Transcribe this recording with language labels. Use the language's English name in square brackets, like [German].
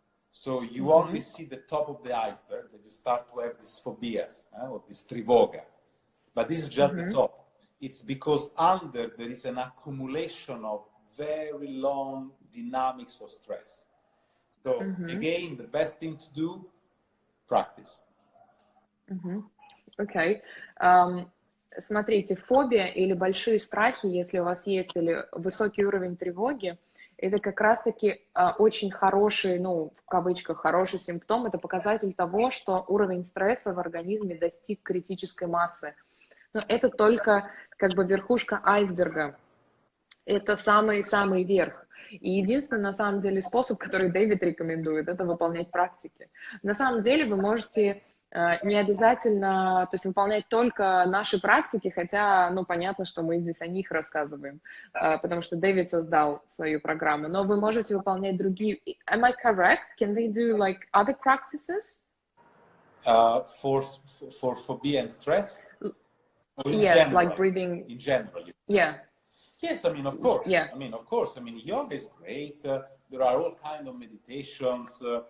[English] So you only see the top of the iceberg, that you start to have these phobias or this trivoga. But this is just the top. It's because under there is an accumulation of very long dynamics of stress. So again, the best thing to do, practice. [Russian] Окей. Смотрите, фобия или большие страхи, если у вас есть, или высокий уровень тревоги, это как раз-таки очень хороший, ну, в кавычках, хороший симптом. Это показатель того, что уровень стресса в организме достиг критической массы. Но это только как бы верхушка айсберга. Это самый-самый верх. И единственный, на самом деле, способ, который Дэвид рекомендует, это выполнять практики. На самом деле вы можете не обязательно, то есть выполнять только наши практики, хотя, ну, понятно, что мы здесь о них рассказываем, потому что Дэвид создал свою программу, но вы можете выполнять другие. [English] Am I correct? Can they do like other practices? For phobia and stress? Yes, general, like breathing. In general. Yeah. Yes, I mean, of course. Yeah. I mean, of course. I mean, yoga is great. There are all kinds of meditations.